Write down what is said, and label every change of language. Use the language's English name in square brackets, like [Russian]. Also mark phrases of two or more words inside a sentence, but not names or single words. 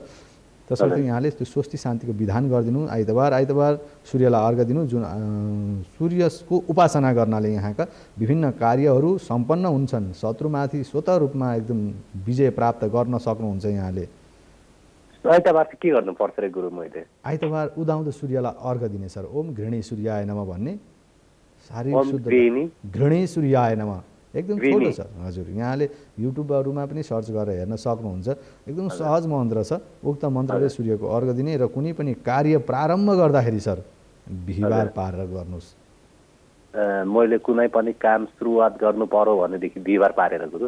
[Nepali] त्यसर्थ यहाँले त्यो स्वस्ति शान्तिको विधान गरिदिनु। आइतबार सूर्यलाई अर्घ दिनु। जुन सूर्यको उपासना गर्नाले यहाँका विभिन्न कार्यहरू सम्पन्न हुन्छन्। शत्रुमाथि स्वतः रूपमा एकदम विजय प्राप्त गर्न सक्नुहुन्छ यहाँले। आइतबार के गर्नुपर्छ रे गुरु? मैले आइतबार उदाउँदो सूर्यलाई अर्घ दिने सर। [Sanskrit] ओम घृणी सूर्याय नमः [Nepali] भन्ने शारीरिक शुद्ध [Sanskrit] घृणी सूर्याय नमः [Nepali] एकदम छोटो छ हजुर। यहाँले युट्युबहरूमा पनि सर्च गरेर हेर्न सक्नुहुन्छ। एकदम सहज मन्त्र छ। उक्त मन्त्रले सूर्यको अर्घ दिने र कुनै पनि कार्य प्रारम्भ गर्दाखेरि सर बिहिबार पारेर गर्नुहोस्। मैले कुनै पनि काम सुरुवात गर्नु पर्यो भनेदेखि बिहिबार पारेर गुरु?